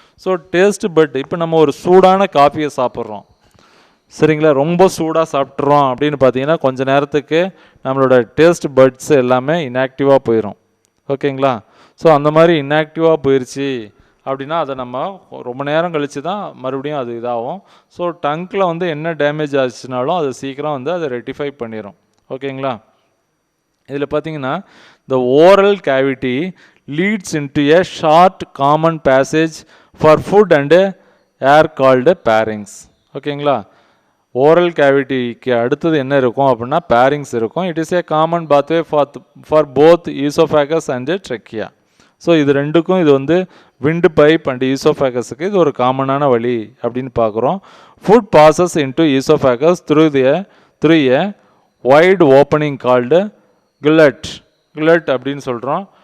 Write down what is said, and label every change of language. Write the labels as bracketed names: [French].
[Tamil] So taste but, இப்போ நம்ம ஒரு சூடான காஃபியை சாப்பிட்றோம் சரிங்களா, ரொம்ப சூடாக சாப்பிட்றோம் அப்படின்னு பார்த்தீங்கன்னா கொஞ்ச நேரத்துக்கு நம்மளோட டேஸ்ட் பட்ஸ் எல்லாமே இன்ஆக்டிவாக போயிடும். ஓகேங்களா, ஸோ அந்த மாதிரி இன்ஆக்டிவாக போயிடுச்சு அப்படின்னா அதை நம்ம ரொம்ப நேரம் கழித்து தான் மறுபடியும் அது இதாகும். ஸோ டங்கில் வந்து என்ன டேமேஜ் ஆச்சுனாலும் அது சீக்கிரம் வந்து அதை ரெட்டிஃபை பண்ணிடும். ஓகேங்களா, இதில் பார்த்தீங்கன்னா [English] the oral cavity leads into a short common passage for food and air called pharynx. [Tamil] ஓகேங்களா, ஓரல் கேவிட்டிக்கு அடுத்தது என்ன இருக்கும் அப்படின்னா பேரிங்ஸ் இருக்கும். [English] It is a common pathway for both oesophagus and trachea. [Tamil] So இது ரெண்டுக்கும் இது வந்து விண்டு பைப் அண்ட் ஈசோஃபேகஸுக்கு இது ஒரு காமனான வழி அப்படின்னு பார்க்குறோம். [English] food passes into oesophagus through a wide opening called gullet [Tamil] அப்படின்னு சொல்கிறோம்.